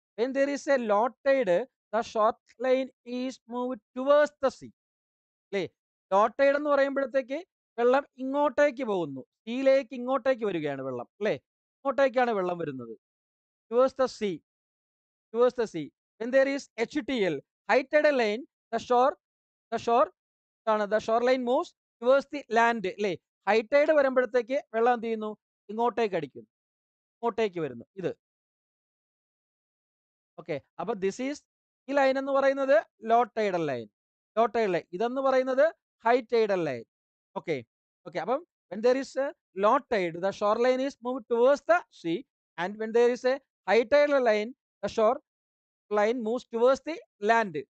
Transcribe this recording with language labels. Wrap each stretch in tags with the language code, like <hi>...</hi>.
<en>When there is a low tide, the short line is moved towards the sea.</en> <ml>ല്ലേ? Law Tide എന്ന് പറയുമ്പോഴത്തേക്ക് വെള്ളം ഇങ്ങോട്ടേക്ക് പോകുന്നു. സീയിലേക്ക് ഇങ്ങോട്ടേക്ക് വരികയാണ് വെള്ളം. ല്ലേ? ഇങ്ങോട്ടേക്കാണ് വെള്ളം വരുന്നത്.</ml> <en>Towards the sea. Towards the sea. When there is HTL, high tidal line, the shore the shore the shoreline moves towards the land.</en> <ml>ല്ലേ? ഹൈ ടൈഡ് വരുമ്പോഴത്തേക്ക് വെള്ളം എന്ത് ചെയ്യുന്നു? ഇങ്ങോട്ടേക്ക് അടിക്കുന്നു. ഇങ്ങോട്ടേക്ക് വരുന്നു. ഇത്. ഓക്കെ. അപ്പൊ ഈ ലൈൻ എന്ന് പറയുന്നത് law tidal line. Law tidal line. ഇതെന്ന് പറയുന്നത് high tidal line. Okay. Okay. അപ്പം</ml> <en>when there is a low tide, the shoreline is moved towards the sea, and when there is a high tidal line, the shoreline moves towards the land.</en>